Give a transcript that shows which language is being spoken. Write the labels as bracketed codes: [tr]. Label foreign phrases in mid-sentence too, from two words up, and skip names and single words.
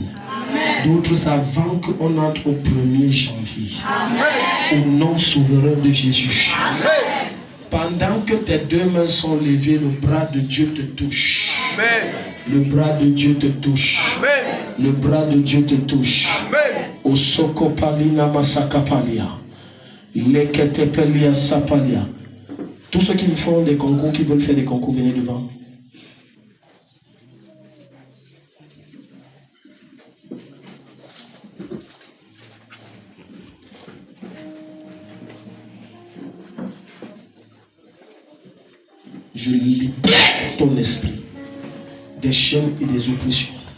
[fr] D'autres avant qu'on entre au 1er janvier. Au nom souverain de Jésus. Pendant que tes deux mains sont levées, le bras de Dieu te touche. Le bras de Dieu te touche. Le bras de Dieu te touche. Au sokopalina masakapalia. Leketepelia sapalia. Tous ceux qui font des concours, qui veulent faire des concours, venez devant. Je libère ton esprit des chaînes et des oppressions.